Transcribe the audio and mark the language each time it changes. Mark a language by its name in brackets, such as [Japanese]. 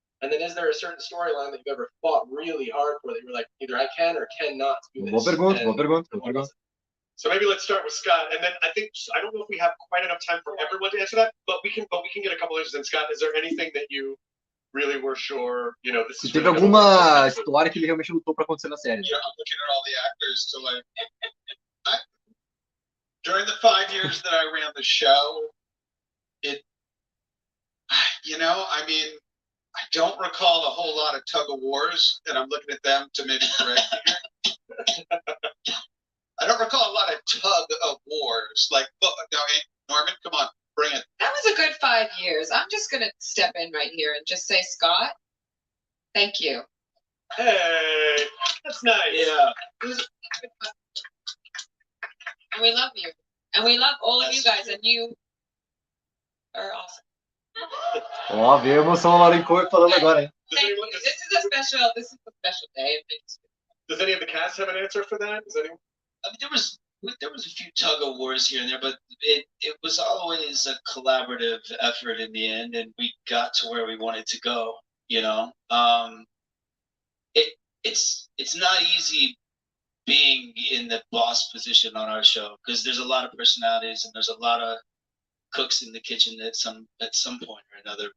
[English] And then is there a certain storyline that you've ever fought really hard for that you were like, either I can or cannot do this? [Portuguese] Boa pergunta. [English] So maybe let's start with Scott, and then I don't know if we have quite enough time for everyone to answer that, but we can get a couple answers. And Scott, is there anything that you really were sure, you know, this is [Portuguese] Teve [English] really [Portuguese] alguma história que ele realmente lutou pra acontecer na série? [English] Yeah, I'm looking at all the actors to like. During the 5 years that I ran the show, I mean, I don't recall a whole lot of tug of wars, and I'm looking at them to maybe correct me here. I don't recall a lot of tug of wars. Like, Norman, come on, bring it. That was a good 5 years. I'm just gonna step in right here and just say, Scott, thank you. Hey, that's nice. Yeah. And we love you. And we love all of you guys, and you are awesome. [Portuguese] Ó, veio a emoção lá em cor falando agora, hein? [English] Thank you. This is a special day. Does any of the cast have an answer for that? Does anyone? I mean, there was a few tug of wars here and there, but it was always a collaborative effort in the end, and we got to where we wanted to go. You know, it's not easy being in the boss position on our show, because there's a lot of personalities and there's a lot of cooks in the kitchen at some point or another.